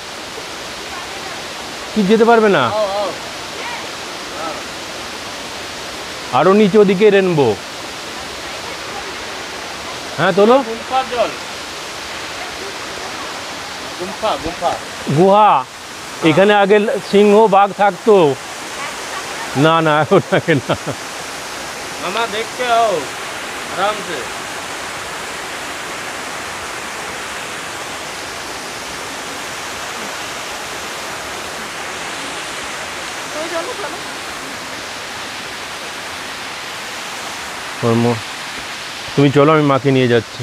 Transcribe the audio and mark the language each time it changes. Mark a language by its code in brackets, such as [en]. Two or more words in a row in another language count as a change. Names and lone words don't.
[bn] কি যেতে পারবে না, আরও নিচে ওদিকে রেনবো। হ্যাঁ তোলো। গুহা, এখানে আগে সিংহ বাঘ থাকতো। না না এখন থাকে না। [hi] मामा देख के आओ आराम से। [bn] তুমি চলো, আমি মাকে নিয়ে যাচ্ছি।